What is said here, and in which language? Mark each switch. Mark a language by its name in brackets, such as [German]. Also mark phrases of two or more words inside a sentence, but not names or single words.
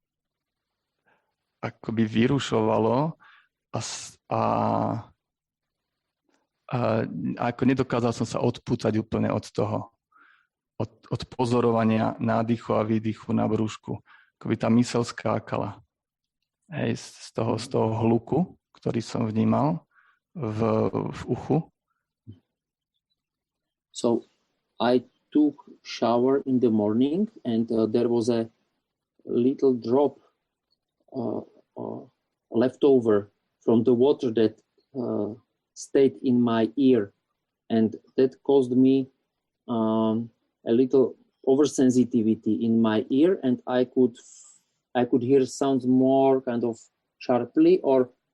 [Slovak] akoby vyrušovalo a ako nedokázal som sa odpútať úplne od toho, od pozorovania nádychu a výdychu na brúšku. Akoby tá myseľ skákala. Z toho hluku, ktorý som vnímal v uchu. [English] So I took shower in the morning, and there was a little drop left over from the water that stayed in my ear, and that caused me a little oversensitivity in my ear, and I could hear sounds more kind of sharply, or